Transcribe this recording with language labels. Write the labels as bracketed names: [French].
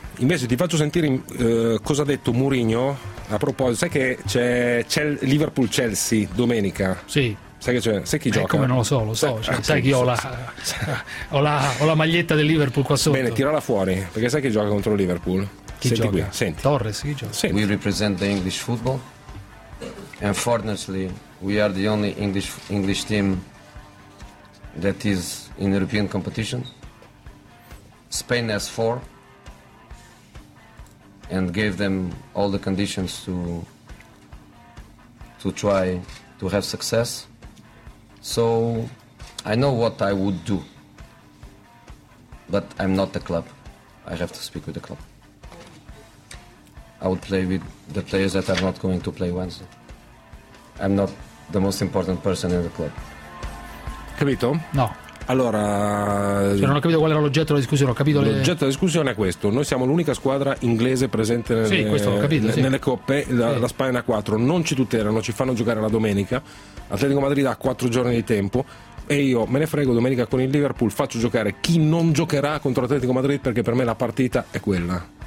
[Italian] Invece ti faccio sentire cosa ha detto Mourinho a proposito. Sai che c'è Liverpool-Chelsea domenica? Sì. Sai chi gioca? Come non lo so, chi ho la maglietta del Liverpool qua sotto. Bene, tirala fuori, perché sai chi gioca contro Liverpool? Chi senti gioca? Qui, senti. Torres, chi gioca? Senti. [English] We represent the English football. Unfortunately, we are the only English team that is in European competition. Spain has 4 and gave them all the conditions to try to have success. So I know what I would do, but I'm not the club. I have to speak with the club. I would play with the players that are not going to play Wednesday. I'm not the most important person in the club. [Italian] Capito? No. Allora, cioè non ho capito qual era l'oggetto della discussione. L'oggetto della discussione è questo: noi siamo l'unica squadra inglese presente nelle coppe. La Spagna 4 non ci tutelano, ci fanno giocare la domenica. Atletico Madrid ha 4 giorni di tempo e io me ne frego domenica con il Liverpool, faccio giocare chi non giocherà contro l'Atletico Madrid, perché per me la partita è quella.